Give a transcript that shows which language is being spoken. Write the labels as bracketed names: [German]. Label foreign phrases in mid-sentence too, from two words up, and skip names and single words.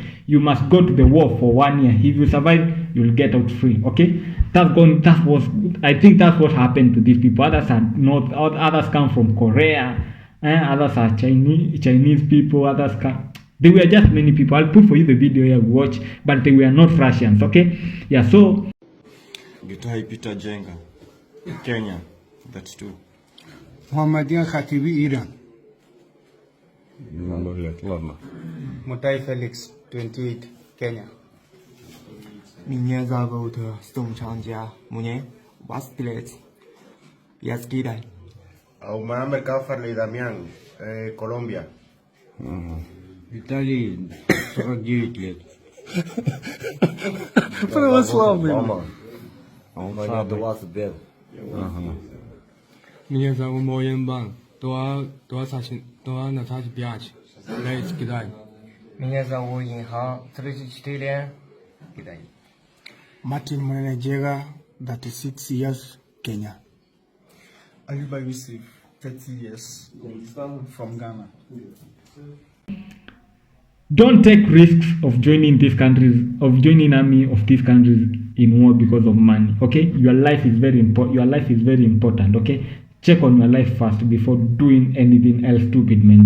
[English] You must go to the war for 1 year. If you survive, you'll get out free. Okay, I think that's what happened to these people. Others are not. Others come from Korea. Others are Chinese people. Others come. They were just many people. I'll put for you the video here, watch, but they were not Russians. Okay, yeah. So. Gitahi Peter Jenga, Kenya, that's two. Muhammadian Khatibi, Iran. Mutai Felix, 28, Kenya. [Russian] Меня зовут Сом Чанджа, мне 20 лет. Я с Китая. [English] Muhammad Kafarli Damian, Colombia. [Russian] Виталий, 49 лет. Православный. Меня 25. Меня зовут Моенбан, 25 лет, Китай. Меня зовут Инхан, 34 лет, Китай. [English] Martin Manajega, 36 years, Kenya. Ayuba Yusuf, 30 years, from Ghana. Don't take risks of joining these countries, of joining army of these countries in war because of money. Okay, your life is very important. Your life is very important. Okay, check on your life first before doing anything else stupid, man.